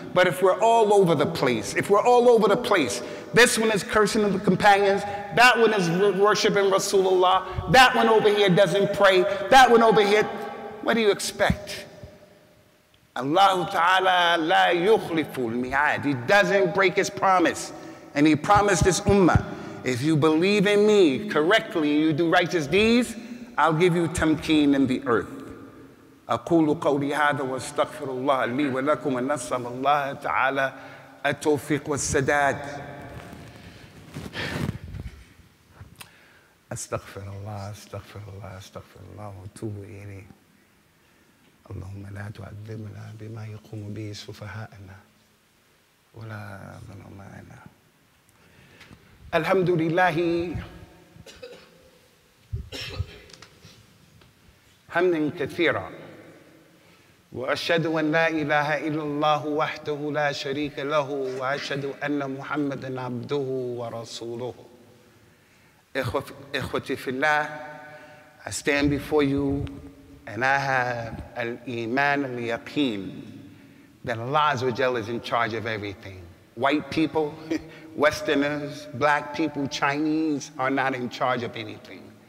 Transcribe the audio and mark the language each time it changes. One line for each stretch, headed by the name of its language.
English: But if we're all over the place, this one is cursing the companions, that one is worshiping Rasulullah, that one over here doesn't pray, that one over here, what do you expect? Allah Ta'ala la yukhliful mi'ad. He doesn't break His promise. And He promised this ummah, if you believe in me correctly and you do righteous deeds, I'll give you tamkeen in the earth.
Arabic: أقول قولي هذا واستغفر الله لي ولكم ونسأل الله تعالى التوفيق والسداد. أستغفر الله وأتوب إليه. اللهم لا تعذبنا بما يقوم به سفهاءنا ولا ظلمائنا. الحمد لله حمدا كثيرا وأشهد أن لا إله إلا الله وحده لا شريك له وأشهد أن محمدا عبده ورسوله. إخوتي في الله,
English: I stand before you and I have al-iman al-yaqeen that Allah Azza wa Jalla is in charge of everything. White people, Westerners, black people, Chinese are not in charge of anything.